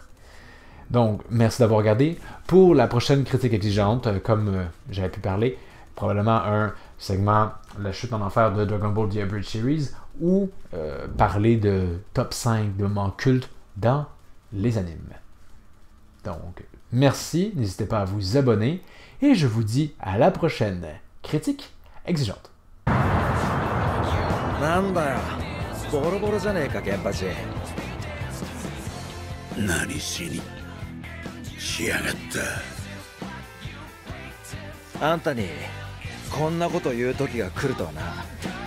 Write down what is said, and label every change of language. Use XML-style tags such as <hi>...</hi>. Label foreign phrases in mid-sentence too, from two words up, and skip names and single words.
<fr>Donc, merci d'avoir regardé. Pour la prochaine critique exigeante, comme j'avais pu parler, probablement un segment La chute en enfer de Dragon Ball The Abridged Series, ou parler de top 5 de moments cultes dans les animes. Donc, Merci, n'hésitez pas à vous abonner et je vous dis à la prochaine. Critique exigeante.</fr> <ja>なんだよ、ボロボロじゃねえか、ケンパチ。何しにしやがった。あんたにこんなこと言う時が来るとはな。</ja>